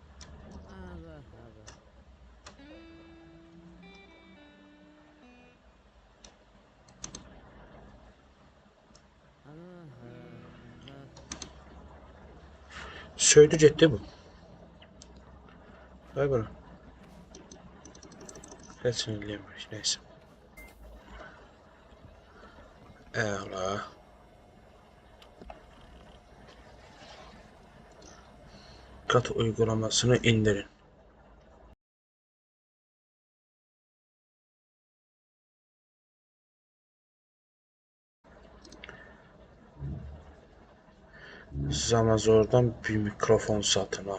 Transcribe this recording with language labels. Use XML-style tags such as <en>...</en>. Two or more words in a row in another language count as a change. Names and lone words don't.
<az>Söydü getdi bu. Vay bana. Heç nə eləməmiş, neysə. Əla.</az> <tr>Kat uygulamasını indirin. Zamazor'dan bir mikrofon satın al.</tr>